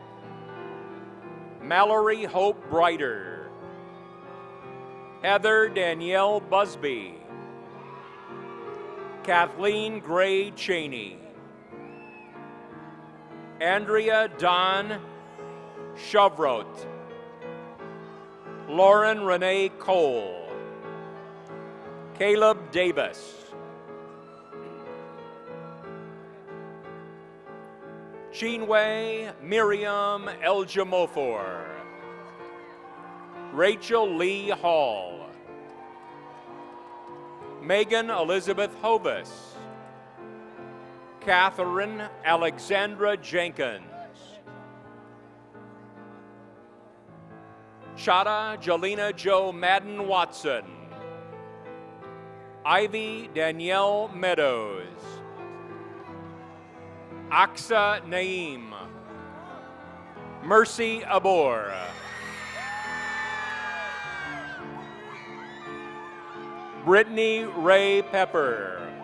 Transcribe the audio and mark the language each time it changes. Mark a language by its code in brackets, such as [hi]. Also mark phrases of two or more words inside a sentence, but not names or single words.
[en] Mallory Hope Brighter, Heather Danielle Busby, Kathleen Gray Cheney, Andrea Don Chavrot, Lauren Renee Cole, Caleb Davis, Chinwe Miriam Eljamofor, Rachel Lee Hall, Megan Elizabeth Hovis, Catherine Alexandra Jenkins, Chada Jelena Jo Madden Watson, Ivy Danielle Meadows, Aksa Naim, Mercy Abor, Brittany Ray Pepper,